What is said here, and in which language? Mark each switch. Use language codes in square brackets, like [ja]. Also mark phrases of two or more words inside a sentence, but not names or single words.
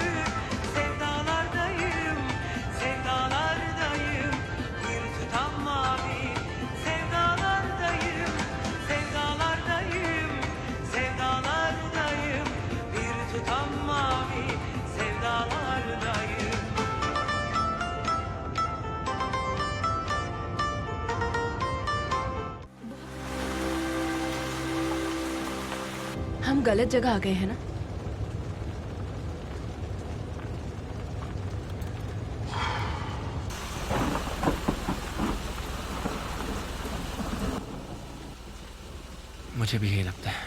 [tr] Sevdalardayım, sevdalardayım. Bir tutam mavi, sevdalardayım, sevdalardayım, sevdalardayım. Bir tutam mavi, sevdalardayım. [hi] हम गलत जगह आ गए हैं ना? मुझे भी यही लगता है।